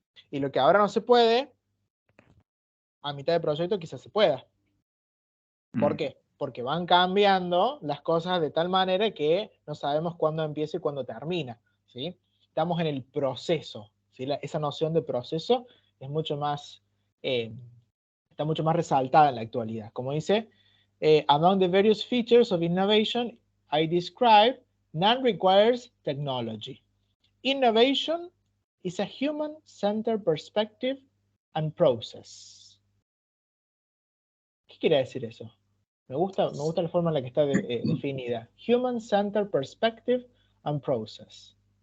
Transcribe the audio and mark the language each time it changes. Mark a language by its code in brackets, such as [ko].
[es] Y lo que ahora no se puede, a mitad de proyecto quizás se pueda. ¿Por qué? Porque van cambiando las cosas de tal manera que no sabemos cuándo empieza y cuándo termina, ¿sí? Estamos en el proceso, ¿sí? Esa noción de proceso es mucho más, está mucho más resaltada en la actualidad. Como dice, [en] among the various features of innovation I describe, none requires technology. Innovation is a human-centered perspective and process. [es] ¿Qué quiere decir eso? Me gusta la forma en la que está definida. [en] Human-centered perspective and process.